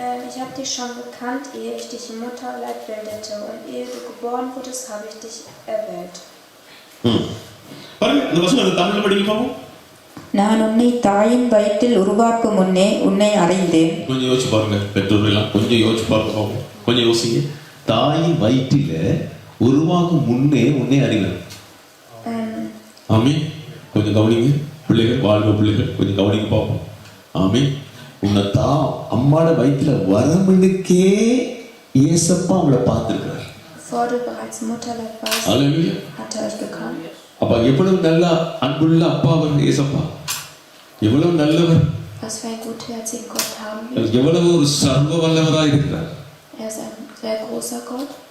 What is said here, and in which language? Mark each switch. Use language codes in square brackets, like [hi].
[de] Ich habe dich schon gekannt, ehe ich dich im Mutterleib bildete, und ehe du geboren wurdest, habe ich dich erwählt. [ta] பாருங்க இந்த வசனம் தமிழ்ல படிங்க பாப்போம். நான் உன்னை தாயின் வயிற்றில் உருவாக்கும் முன்னே உன்னை அறிந்தேன். கொஞ்சம் யோசிச்சு பாருங்க பெற்றோர்கள் எல்லாம் கொஞ்சம் யோசிச்சு பாருங்க. கொஞ்சம் யோசிங்க. தாயின் வயிற்றில உருவாகும் முன்னே உன்னை அறிந்தேன். ஆமென். கொஞ்சம் கவனிங்க பிள்ளைகள், வாழ்வு பிள்ளைகள் கொஞ்சம் கவனிங்க பாப்போம். ஆமென். உன்னை அம்மாட வயிற்றுல வரமுன்னுக்கே இயேசப்பா உங்களை பார்த்திருக்கிறார். [de] Bevor du bereits im Mutterleib warst, ஹalleluya. hat er euch gekannt. [ta] அப்ப எவ்வளவு நல்ல அன்புள்ள அப்பா அவர் இயேசப்பா. எவ்வளவு நல்லவர். [de] Was für einen gutherzigen Gott haben wir. [ta] எவ்வளவு ஒரு சர்வ வல்லவராய் இருக்கிறார். [de] Er ist ein sehr großer Gott.